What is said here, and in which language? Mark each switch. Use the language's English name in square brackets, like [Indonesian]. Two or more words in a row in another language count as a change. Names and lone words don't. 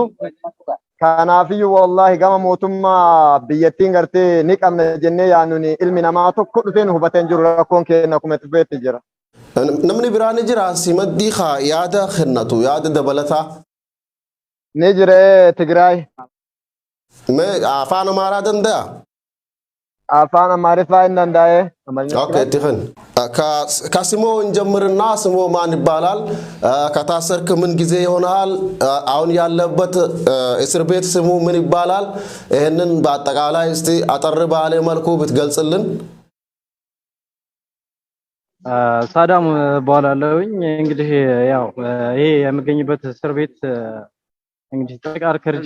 [Oromo] Kanaafiyyuu wallahi gama mootummaa biyyattiin gartee ni qabna jennee yaannuuni ilmi namaa tokko dhufee nu hubatee hin jiru rakkoon keenya akkuma itti fufeetti jira. Namni biraan ni jira simaddii yaada kennatu yaada dabalataa? Ni jira Tigraay. Mee afaan Amaaraa danda'a? Afaan Amaariffaa hin danda'e. Okay, tikan. [Amharic] ከስሙ እንጀምርና ስሙ ማን ይባላል? ከታሰርክ ምን ጊዜ ይሆናል? አሁን ያለበት እስር ቤት ስሙ ምን ይባላል? ይሄንን በአጠቃላይ እስቲ አጠር ባለ መልኩ ብትገልጽልን። ሳዳም ባላለውኝ እንግዲህ ያው ይሄ የምገኝበት እስር ቤት እንግዲህ Tariq Al-Karj